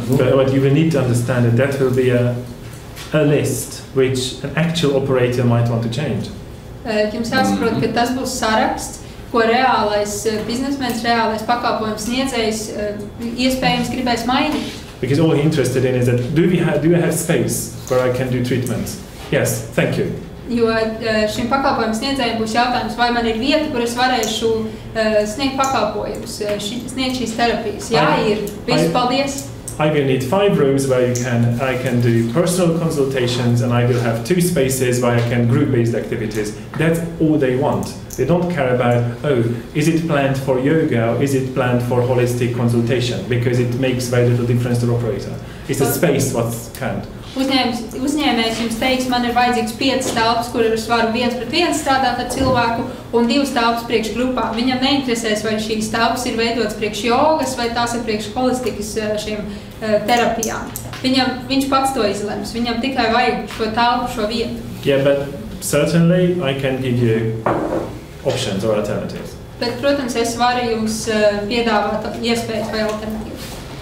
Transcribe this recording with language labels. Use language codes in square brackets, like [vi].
[en] but you will need to understand that will be a list which an actual operator might want to change. [lv] Jums jāsaprot, ka tas būs saraksts, ko reālais biznesmenis, reālais pakalpojums sniedzējs iespējams gribēs mainīt. [en] Because all he's interested in is that do I have space where I can do treatments? Yes, thank you. [lv] Jo šim pakalpojumu sniedzējiem būs jautājums, vai man ir vieta, kur es varēšu sniegt pakalpojumus, sniegt šīs terapijas. Jā, ir. Visu paldies. [en] I will need 5 rooms where I can do personal consultations, and I will have 2 spaces where I can group-based activities. That's all they want. They don't care about, is it planned for yoga or is it planned for holistic consultation? Because it makes very little difference to the operator. It's a space what's count. [lv] Uzņēmējs jums teiks, man ir vajadzīgs 5 telpas, kur es varu 1-pret-1 strādāt ar cilvēku, un 2 telpas priekš grupām. Viņam neinteresēs, vai šīs telpas ir veidotas priekš jogas, vai tās ir priekš holistikas šiem terapijām. Viņš pats to izlems. Viņam tikai vajag šo telpu, šo vietu. [en] Yeah, but certainly I can give you options or alternatives. [lv] Bet, protams, es varu jums piedāvāt iespējas vai alternatīvas.